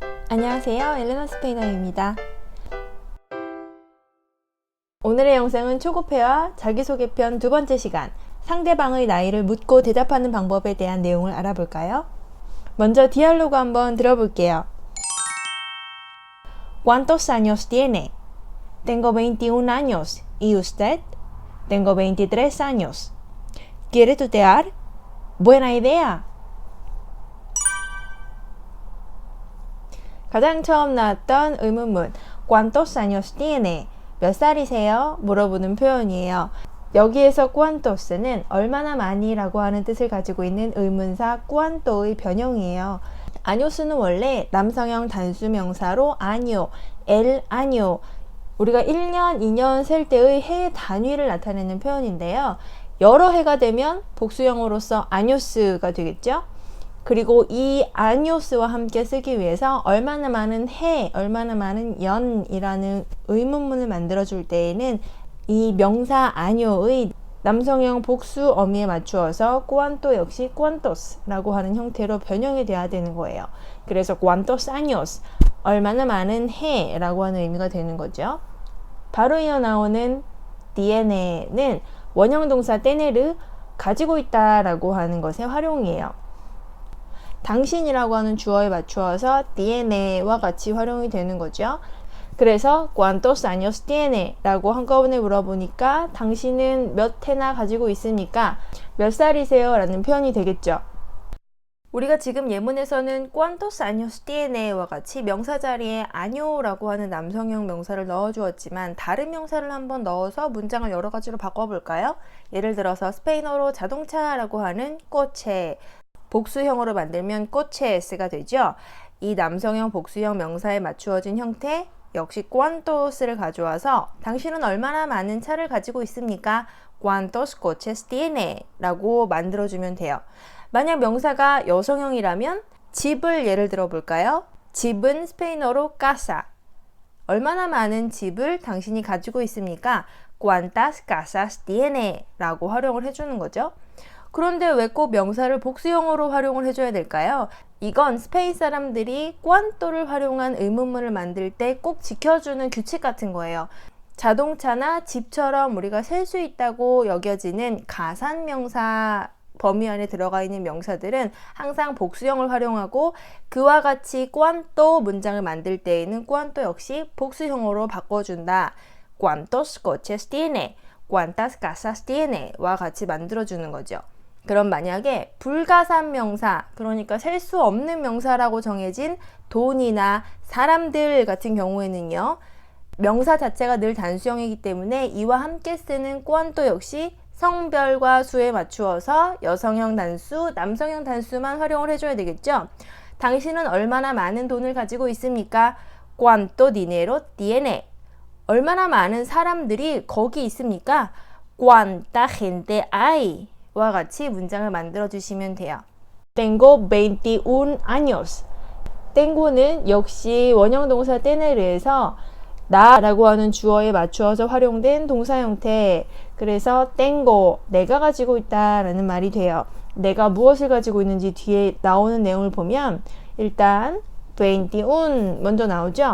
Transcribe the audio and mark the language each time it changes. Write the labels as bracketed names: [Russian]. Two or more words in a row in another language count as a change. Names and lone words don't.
[Korean] 안녕하세요, 엘레나 스페인어입니다. 오늘의 영상은 초급회화 자기소개편 두 번째 시간, 상대방의 나이를 묻고 대답하는 방법에 대한 내용을 알아볼까요? 먼저 디알로그 한번 들어볼게요. [Spanish] ¿Cuántos años tiene? Tengo 21 años. ¿Y usted? Tengo 23 años. ¿Quiere tutear? Buena idea. [Korean] 가장 처음 나왔던 의문문 [Spanish] ¿Cuántos años tiene? [Korean] 몇 살이세요? 물어보는 표현이에요. 여기에서 cuantos는 얼마나 많이 라고 하는 뜻을 가지고 있는 의문사 cuanto의 변형이에요. años는 원래 남성형 단수 명사로 [Spanish] año, el año, [Korean] 우리가 1년, 2년 셀 때의 해 단위를 나타내는 표현인데요. 여러 해가 되면 복수형으로서 años가 되겠죠? 그리고 이 아니오스와 함께 쓰기 위해서 얼마나 많은 해, 얼마나 많은 연이라는 의문문을 만들어줄 때에는 이 명사 아니오의 남성형 복수 어미에 맞추어서 cuánto 역시 cuántos라고 하는 형태로 변형이 돼야 되는 거예요. [Spanish] 그래서 cuántos años, [Korean] 얼마나 많은 해라고 하는 의미가 되는 거죠. 바로 이어 나오는 tiene는 원형 동사 tener, 가지고 있다라고 하는 것의 활용이에요. 당신이라고 하는 주어에 맞추어서 tiene와 같이 활용이 되는 거죠. [Spanish] 그래서 ¿Cuántos años tiene? [Korean] 라고 한꺼번에 물어보니까 당신은 몇 해나 가지고 있습니까? 몇 살이세요? 라는 표현이 되겠죠. 우리가 지금 예문에서는 [Spanish] ¿Cuántos años tiene? [Korean] 와 같이 명사 자리에 año라고 하는 남성형 명사를 넣어주었지만 다른 명사를 한번 넣어서 문장을 여러 가지로 바꿔볼까요? 예를 들어서 스페인어로 자동차라고 하는 coche, 복수형으로 만들면 coches가 되죠. 이 남성형 복수형 명사에 맞추어진 형태 역시 cuántos를 가져와서 당신은 얼마나 많은 차를 가지고 있습니까? [Spanish] ¿Cuántos coches tiene? [Korean] 라고 만들어주면 돼요. 만약 명사가 여성형이라면 집을 예를 들어 볼까요? 집은 스페인어로 casa. 얼마나 많은 집을 당신이 가지고 있습니까? [Spanish] ¿Cuántas casas tiene? [Korean] 라고 활용을 해주는 거죠. 그런데 왜 꼭 명사를 복수형으로 활용을 해줘야 될까요? 이건 스페인 사람들이 cuánto를 활용한 의문문을 만들 때 꼭 지켜주는 규칙 같은 거예요. 자동차나 집처럼 우리가 셀 수 있다고 여겨지는 가산명사 범위 안에 들어가 있는 명사들은 항상 복수형을 활용하고 그와 같이 cuánto 문장을 만들 때에는 cuánto 역시 복수형으로 바꿔준다. [Spanish] ¿Cuántos coches tiene? ¿Cuántas casas tiene? [Korean] 와 같이 만들어주는 거죠. 그럼 만약에 불가산 명사, 그러니까 셀 수 없는 명사라고 정해진 돈이나 사람들 같은 경우에는요, 명사 자체가 늘 단수형이기 때문에 이와 함께 쓰는 cuánto 역시 성별과 수에 맞추어서 여성형 단수, 남성형 단수만 활용을 해줘야 되겠죠. 당신은 얼마나 많은 돈을 가지고 있습니까? [Spanish] ¿Cuánto dinero tiene? [Korean] 얼마나 많은 사람들이 거기 있습니까? [Spanish] ¿Cuánta gente hay? [Korean] 와 같이 문장을 만들어 주시면 돼요. [Spanish] Tengo 21 años. [Korean] tengo는 역시 원형 동사 tener에서 나라고 하는 주어에 맞추어서 활용된 동사 형태. 그래서 tengo, 내가 가지고 있다라는 말이 돼요. 내가 무엇을 가지고 있는지 뒤에 나오는 내용을 보면 일단 21 먼저 나오죠.